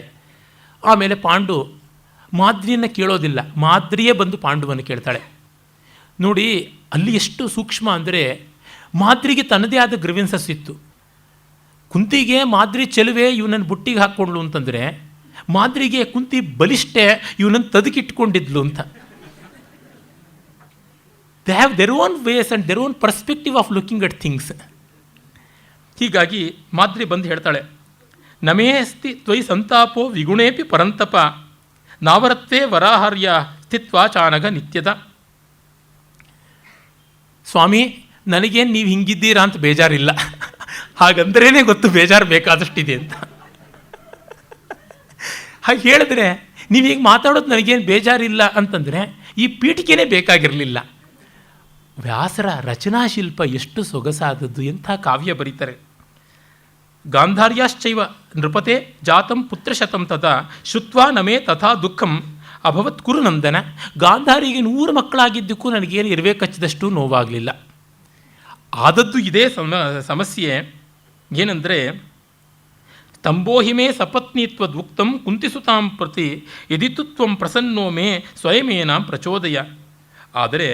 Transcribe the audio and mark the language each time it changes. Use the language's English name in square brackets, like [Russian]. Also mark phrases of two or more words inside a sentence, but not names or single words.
[Kannada] ಆಮೇಲೆ ಪಾಂಡು ಮಾದ್ರಿಯನ್ನು ಕೇಳೋದಿಲ್ಲ, ಮಾದ್ರಿಯೇ ಬಂದು ಪಾಂಡುವನ್ನು ಕೇಳ್ತಾಳೆ. ನೋಡಿ ಅಲ್ಲಿ ಎಷ್ಟು ಸೂಕ್ಷ್ಮ ಅಂದರೆ, ಮಾದ್ರಿಗೆ ತನ್ನದೇ ಆದ ಗ್ರಿವೆನ್ಸಸ್ ಇತ್ತು. ಕುಂತಿಗೆ ಮಾದ್ರಿ ಚೆಲುವೆ ಇವನನ್ನು ಬುಟ್ಟಿಗೆ ಹಾಕ್ಕೊಂಡ್ಲು ಅಂತಂದರೆ, ಮಾದ್ರಿಗೆ ಕುಂತಿ ಬಲಿಷ್ಠೆ ಇವನನ್ನು ತದಕಿಟ್ಕೊಂಡಿದ್ಲು ಅಂತ. [English] They have their own ways and their own perspective of looking at things. [Kannada] ಹೀಗಾಗಿ ಮಾದ್ರಿ ಬಂದು ಹೇಳ್ತಾಳೆ, [Sanskrit] ನಮೇ ಅಸ್ತಿ ತ್ವಯಿ ಸಂತಾಪೋ ವಿಗುಣೇಪಿ ಪರಂತಪ ನಾವರತ್ತೇ ವರಾಹಾರ್ಯ ಸ್ಥಿತ್ವಾ ಚಾನಗ ನಿತ್ಯದ. [Kannada] ಸ್ವಾಮಿ, ನನಗೇನು ನೀವು ಹಿಂಗಿದ್ದೀರಾ ಅಂತ ಬೇಜಾರಿಲ್ಲ, ಹಾಗಂದ್ರೇ ಗೊತ್ತು ಬೇಜಾರು ಬೇಕಾದಷ್ಟಿದೆ ಅಂತ. ಹಾಗೆ ಹೇಳಿದ್ರೆ, ನೀವೀಗ ಮಾತಾಡೋದು ನನಗೇನು ಬೇಜಾರಿಲ್ಲ ಅಂತಂದರೆ ಈ ಪೀಠಿಕೆನೇ ಬೇಕಾಗಿರಲಿಲ್ಲ. ವ್ಯಾಸರ ರಚನಾಶಿಲ್ಪ ಎಷ್ಟು ಸೊಗಸಾದದ್ದು, ಎಂಥ ಕಾವ್ಯ ಬರೀತಾರೆ. [Sanskrit] ಗಾಂಧಾರ್ಯಾಶ್ಚೈವ ನೃಪತೆ ಜಾತಂ ಪುತ್ರಶತಂ ತಥಾ ಶುತ್ವಾ ನಮೇ ತಥಾ ದುಃಖಂ ಅಭವತ್ ಕುರು ನಂದನ. [Kannada] ಗಾಂಧಾರಿಗೆ 100 ಮಕ್ಕಳಾಗಿದ್ದಕ್ಕೂ ನನಗೇನು ಇರಬೇಕಚ್ಚಿದಷ್ಟು ನೋವಾಗಲಿಲ್ಲ. ಆದದ್ದು ಇದೇ ಸಮಸ್ಯೆ. [Sanskrit] ಏನಂದರೆ, ಸ್ತಂಭೋಹಿಮೇ ಸಪತ್ನೀತ್ವದುಕ್ತಂ ಕುಂತಿಸುತಾಂ ಪ್ರತಿ ಯದಿತು ತ್ವಂ ಪ್ರಸನ್ನೋ ಮೇ ಸ್ವಯಮೇನಾಂ ಪ್ರಚೋದಯ.